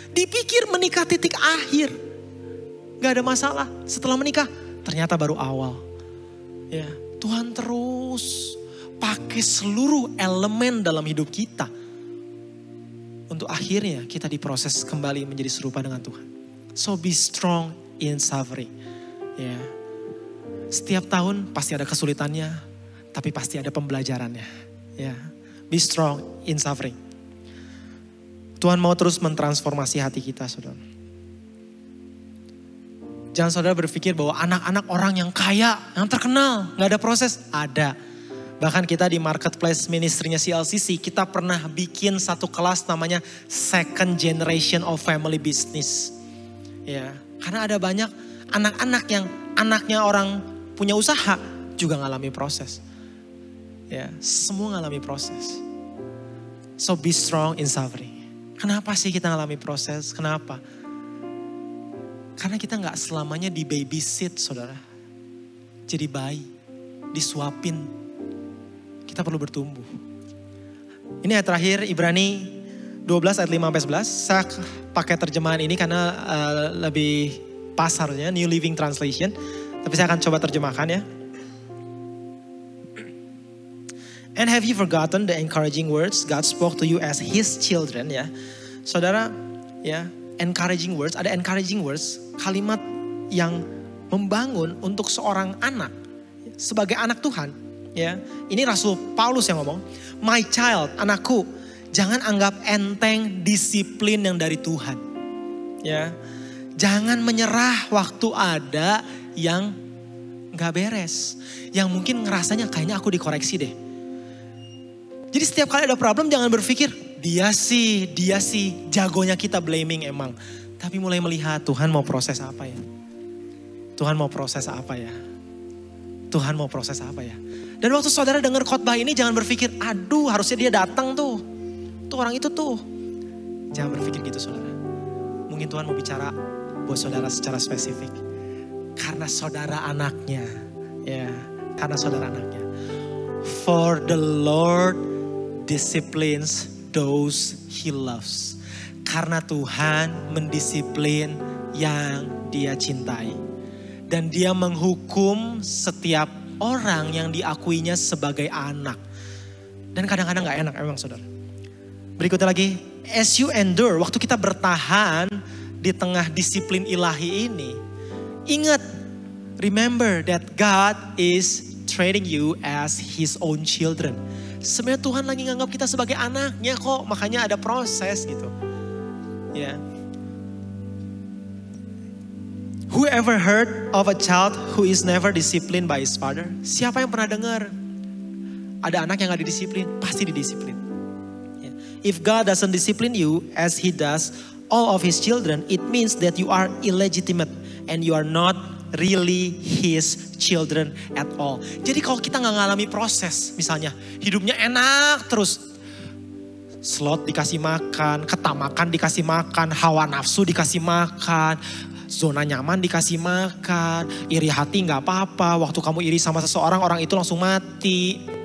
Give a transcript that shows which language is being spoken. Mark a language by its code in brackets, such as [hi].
[id] Dipikir menikah titik akhir. Gak ada masalah. Setelah menikah, ternyata baru awal. Ya, Tuhan terus pakai seluruh elemen dalam hidup kita. Untuk akhirnya kita diproses kembali menjadi serupa dengan Tuhan. [en] So be strong in suffering. [id] Ya. Setiap tahun pasti ada kesulitannya, tapi pasti ada pembelajarannya. Ya. [en] Be strong in suffering. [id] Tuhan mau terus mentransformasi hati kita, saudara. Jangan saudara berpikir bahwa anak-anak orang yang kaya, yang terkenal, gak ada proses. Ada. Bahkan kita di marketplace ministry-nya CLCC, kita pernah bikin satu kelas namanya Second Generation of Family Business. Ya, karena ada banyak anak-anak yang anaknya orang punya usaha juga ngalami proses. Ya, semua ngalami proses. [en] So be strong in suffering. [id] Kenapa sih kita ngalami proses? Kenapa? Karena kita gak selamanya di babysit, saudara. Jadi bayi, disuapin. Kita perlu bertumbuh. Ini ayat terakhir, Ibrani 12 ayat 5-11. Saya pakai terjemahan ini karena lebih pas harusnya, New Living Translation. Tapi saya akan coba terjemahkan ya. [en] And have you forgotten the encouraging words God spoke to you as His children, ya. [id] Saudara, ya. Encouraging words, ada encouraging words, kalimat yang membangun untuk seorang anak sebagai anak Tuhan, ya. Ini Rasul Paulus yang ngomong, [en] "My child, [id] anakku, jangan anggap enteng disiplin yang dari Tuhan." Ya. Jangan menyerah waktu ada yang enggak beres, yang mungkin ngerasanya kayaknya aku dikoreksi deh. Jadi setiap kali ada problem jangan berpikir, dia sih, jagonya kita blaming emang. Tapi mulai melihat Tuhan mau proses apa ya? Tuhan mau proses apa ya? Tuhan mau proses apa ya? Dan waktu saudara dengar khotbah ini jangan berpikir, aduh harusnya dia datang tuh. Tuh orang itu tuh. Jangan berpikir gitu saudara. Mungkin Tuhan mau bicara buat saudara secara spesifik. Karena saudara anaknya. Ya, karena saudara anaknya. [en] For the Lord disciplines those He loves. [id] Karena Tuhan mendisiplin yang Dia cintai. Dan Dia menghukum setiap orang yang diakuinya sebagai anak. Dan kadang-kadang gak enak emang saudara. Berikutnya lagi, [en] as you endure, [id] waktu kita bertahan di tengah disiplin ilahi ini. Ingat, [en] remember that God is treating you as His own children. [id] Sebenarnya Tuhan lagi nganggap kita sebagai anaknya kok. Makanya ada proses gitu. Ya. [en] you ever heard of a child who is never disciplined by his father? [id] Siapa yang pernah dengar ada anak yang gak didisiplin? Pasti didisiplin. [en] If God doesn't discipline you as He does all of His children, it means that you are illegitimate and you are not really His children at all. [id] Jadi kalau kita gak ngalami proses, misalnya hidupnya enak terus, slot dikasih makan, ketamakan dikasih makan, hawa nafsu dikasih makan, zona nyaman dikasih makan, iri hati gak apa-apa, waktu kamu iri sama seseorang, orang itu langsung mati.